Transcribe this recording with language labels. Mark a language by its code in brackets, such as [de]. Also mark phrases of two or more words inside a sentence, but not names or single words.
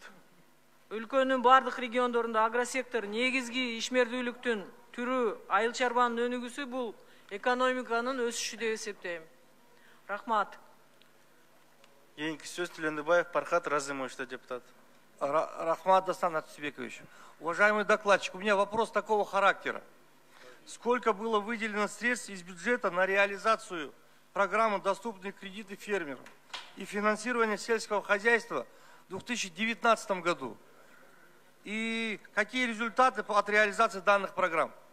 [ky] Өлкөнүн бардык региондорунда агросектор негизги ишмердүүлүктүн түрү айыл чарбанын өнүгүүсү, бул экономиканын өсүшү деп эсептейм. Рахмат. Кийинки сөз Тилендибаев Пархат Разымович, депутат. Рахмат Дастан Артюбекович. [ru] Уважаемый докладчик, у меня вопрос такого характера. Сколько было выделено средств из бюджета на реализацию программы «Доступные кредиты фермерам» и финансирование сельского хозяйства в 2019 году? И какие результаты от реализации данных программ?